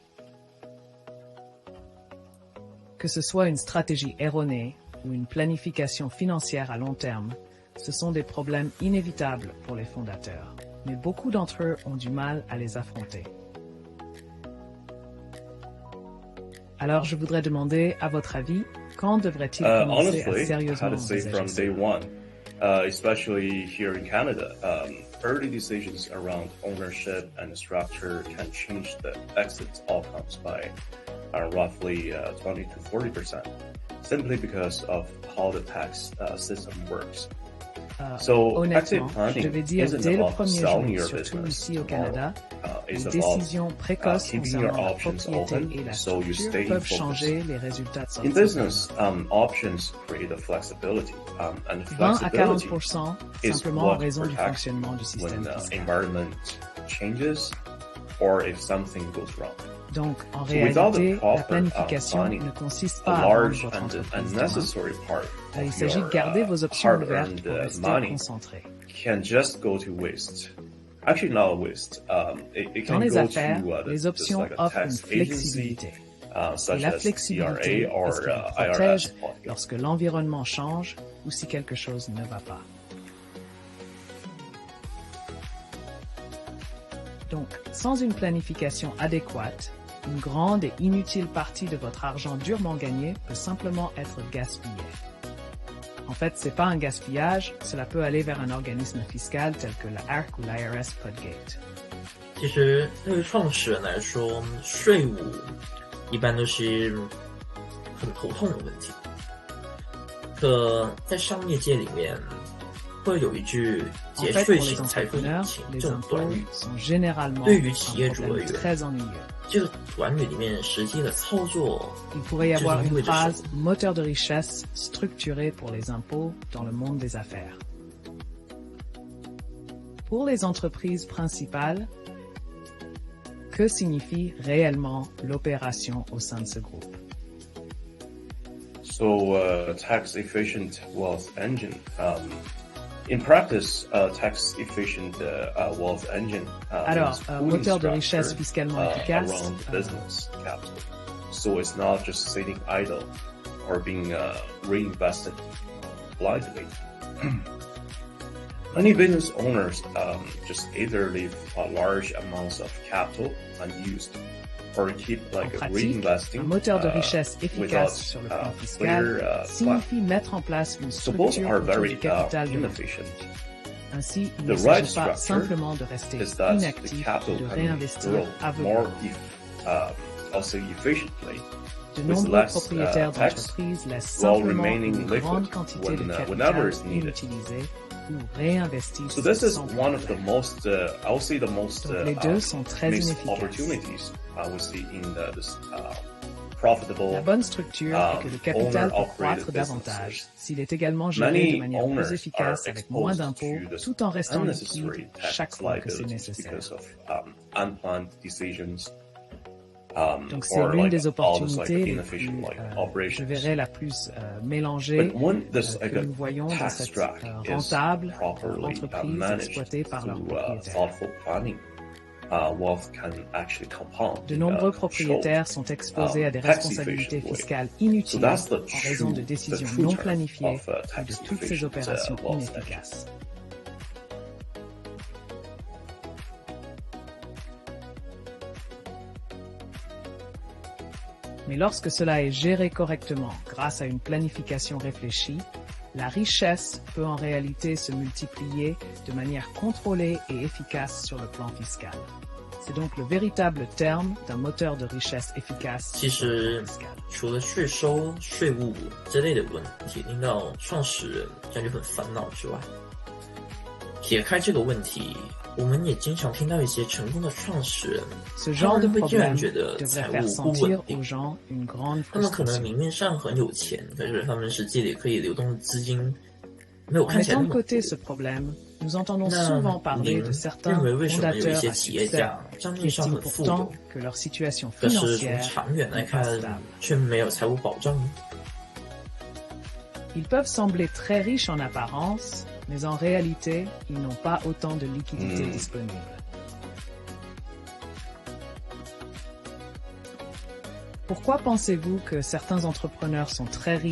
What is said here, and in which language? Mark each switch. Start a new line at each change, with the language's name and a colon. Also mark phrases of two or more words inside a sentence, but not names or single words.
French: Que ce soit une stratégie erronée ou une planification financière à long terme, ce sont des problèmes inévitables pour les fondateurs, mais beaucoup d'entre eux ont du mal à les affronter. Alors je voudrais demander, à votre avis, quand devrait-il commencer à
English: Honestly, I
French: sérieusement
English: had to say
French: envisager
English: from
French: ça?
English: day one, especially here in Canada, early decisions around ownership and structure can change the exit outcomes by roughly 20 to 40%, simply because of how the tax system works. So exit
French: Honnêtement, je
English: planning
French: devais dire
English: isn't
French: dès le
English: about
French: premier
English: selling
French: jour,
English: your
French: surtout
English: business
French: ici au Canada,
English: tomorrow.
French: les
English: It's
French: décisions
English: about
French: précoces
English: keeping your
French: concernant la
English: options
French: propriété
English: open
French: et la
English: so you
French: structure
English: stay
French: peuvent
English: focused.
French: changer les résultats de sortie.
English: In business, options create a flexibility, and
French: 20 à
English: flexibility
French: 40%
English: is
French: simplement en
English: what
French: raison du
English: protects
French: fonctionnement du système
English: when
French: fiscal.
English: environment changes or if something goes wrong.
French: Donc, en
English: So without
French: réalité,
English: the proper,
French: la planification
English: planning,
French: ne consiste
English: a
French: pas à vendre
English: large
French: votre
English: and
French: entreprise demain.
English: unnecessary part
French: Il
English: of
French: s'agit
English: your
French: de garder vos options ouvertes
English: hard-earned
French: pour rester
English: money
French: concentré.
English: can just go to waste. Actually, not waste. It
French: Dans
English: can
French: les
English: go
French: affaires,
English: to
French: les options
English: like a
French: offrent une
English: tax agency,
French: flexibilité. Et
English: such
French: la
English: as
French: flexibilité
English: CRA or
French: est ce qui vous
English: IRS.
French: protège lorsque l'environnement change ou si quelque chose ne va pas. Donc, sans une planification adéquate, une grande et inutile partie de votre argent durement gagné peut simplement être gaspillé. En fait, c'est pas un gaspillage, cela peut aller vers un organisme fiscal tel que la ARC ou l'IRS Pudgate.
Chinese: 其实对于创始人来说，税务一般都是很头痛的问题。可在商业界里面，会有一句
French: En
Chinese: 节
French: fait,
Chinese: 税
French: pour les
Chinese: 型财富引
French: entrepreneurs,
Chinese: 擎
French: les
Chinese: 这种短
French: impôts
Chinese: 语，
French: sont généralement
Chinese: 对于
French: un
Chinese: 企业主而
French: problème
Chinese: 言，
French: très ennuyeux.
Chinese: 这个短语里面实际的操作
French: Il pourrait y avoir
Chinese: 这是意味
French: une
Chinese: 着什么？
French: phrase moteur de richesse structurée pour les impôts dans le monde des affaires. Pour les entreprises principales, que signifie réellement l'opération au sein de ce groupe?
English: So, tax efficient wealth engine. In practice, tax efficient wealth engine
French: Alors,
English: means pooling
French: moteur de
English: structure,
French: richesse fiscalement efficace,
English: around business capital. So it's not just sitting idle or being reinvested blindly. Many business owners just either leave large amounts of capital unused or keep
French: En
English: like
French: pratique,
English: reinvesting
French: un moteur de richesse
English: without
French: efficace sur le plan fiscal
English: clear plan.
French: signifie mettre en place une
English: So both
French: structure
English: are
French: autour
English: very
French: du capital de
English: inefficient.
French: Ainsi, il
English: The
French: ne
English: right
French: s'agit pas
English: structure
French: simplement de rester
English: is that the
French: inactif et
English: capital
French: de
English: can
French: réinvestir
English: grow more,
French: aveuglément.
English: also efficiently,
French: De
English: with
French: nombreux
English: less,
French: propriétaires
English: tax,
French: d'entreprises laissent
English: while
French: simplement
English: remaining
French: une grande
English: liquid
French: quantité de
English: whenever
French: capital
English: it's needed.
French: inutilisée ou réinvestissent
English: So this is
French: sans
English: one of the
French: problème.
English: most, I would say the most
French: Donc les deux sont très
English: missed
French: inefficaces.
English: opportunities I would see in this profitable.
French: La bonne structure est que le capital peut
English: owner-operated
French: croître davantage
English: businesses.
French: s'il est également géré
English: Many
French: de manière
English: owners
French: plus efficace
English: are
French: avec moins
English: exposed
French: d'impôts
English: to the
French: tout en restant
English: unnecessary
French: liquide
English: tax
French: chaque fois que c'est
English: liabilities
French: nécessaire.
English: because of unplanned decisions.
French: Donc c'est
English: or
French: l'une
English: like
French: des
English: all this,
French: opportunités
English: like,
French: les
English: inefficient
French: plus,
English: like
French: je
English: operations.
French: verrais la plus mélangée
English: But when this like
French: que
English: a
French: nous voyons dans
English: tax
French: cette
English: track is
French: rentable
English: properly
French: entreprise
English: managed
French: exploitée par leurs
English: through
French: propriétaires.
English: thoughtful planning, wealth can actually compound.
French: De nombreux
English: in
French: propriétaires sont exposés à des
English: tax
French: responsabilités
English: efficient way.
French: fiscales
English: So
French: inutiles
English: that's the
French: en raison de
English: true-
French: décisions
English: the true
French: non
English: term
French: planifiées
English: of,
French: et de
English: tax
French: toutes ces
English: efficient,
French: opérations
English: wealth
French: inefficaces. Mais lorsque cela est géré correctement grâce à une planification réfléchie, la richesse peut en réalité se multiplier de manière contrôlée et efficace sur le plan fiscal. C'est donc le véritable terme d'un moteur de richesse efficace
Chinese: 其
French: sur le
Chinese: 实
French: plan fiscal.
Chinese: 除了税收、税务这类的问题令到创始人感觉很烦恼之外，撇开这个问题，我们也经常听到一些成功的创始人，
French: Ce
Chinese: 他
French: genre de
Chinese: 们会竟然
French: problème
Chinese: 觉得
French: devrait
Chinese: 财
French: faire
Chinese: 务不稳
French: sentir
Chinese: 定
French: aux。gens une grande
Chinese: 他们可能
French: frustration.
Chinese: 明面上很有钱，可是他们实际里可以流动的资金没有
French: En
Chinese: 看起来
French: mettant
Chinese: 那
French: de
Chinese: 么
French: côté
Chinese: 多。
French: ce problème, nous entendons
Chinese: 那
French: souvent parler
Chinese: 您
French: de
Chinese: 认
French: certains
Chinese: 为为什么有一
French: fondateurs
Chinese: 些
French: à
Chinese: 企业
French: succès
Chinese: 家账
French: qui
Chinese: 面上
French: estiment
Chinese: 很富有，
French: pourtant que leur situation
Chinese: 可是从
French: financière
Chinese: 长远来
French: n'est
Chinese: 看
French: pas stable?
Chinese: 却没有财务保障呢？
French: Ils peuvent sembler très riches en apparence, mais en réalité, ils n'ont pas autant de liquidités disponibles. Pourquoi pensez-vous que certains entrepreneurs sont très riches